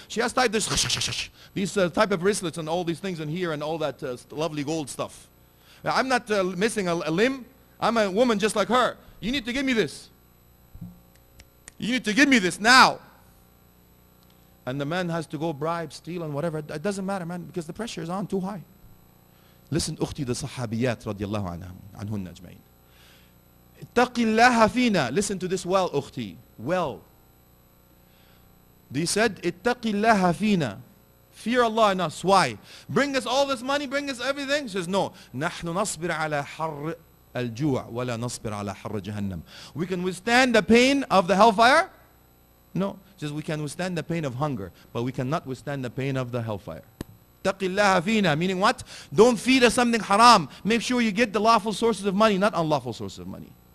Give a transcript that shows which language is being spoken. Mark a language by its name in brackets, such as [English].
[English] She has type this, these type of bracelets and all these things in here and all that lovely gold stuff. Now, I'm not missing a limb. I'm a woman just like her. You need to give me this. You need to give me this now. And the man has to go bribe, steal and whatever. It doesn't matter, man, because the pressure is on too high. Listen, [Arabic] أختي the صحابيات رضي الله عنهن أجمعين. اتق الله فينا. [English] Listen to this well, أختي. Well. They said, [Arabic] اتق الله فينا. [English] Fear Allah in us. Why? Bring us all this money, bring us everything? She says, no. [Arabic] نحن نصبر على حر الجوع ولا نصبر على حر جهنم. [English] We can withstand the pain of the hellfire? No. She says, we can withstand the pain of hunger, but we cannot withstand the pain of the hellfire. [Arabic] اتق الله فينا. [English] Meaning what? Don't feed us something haram. Make sure you get the lawful sources of money, not unlawful sources of money.